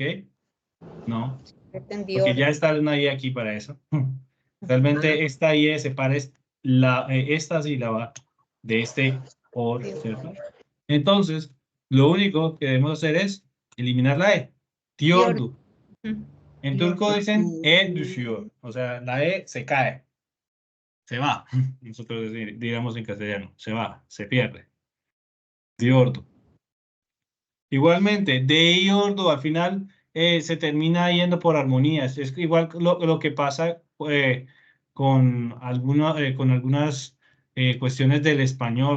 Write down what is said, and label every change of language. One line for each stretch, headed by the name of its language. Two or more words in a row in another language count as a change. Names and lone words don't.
Spanish: No, porque ya está una ie aquí para eso. Realmente esta ie separa esta sílaba de este or, ¿cierto? Entonces, lo único que debemos hacer es eliminar la e. Diordu. En turco dicen
Turkish: e düşüyor.
Spanish: O sea, la e se cae. Se va. Nosotros diríamos en castellano. Se va, se pierde. Diordu. Igualmente, de iordu al final se termina yendo por armonías. Es igual lo que pasa con algunas cuestiones del español.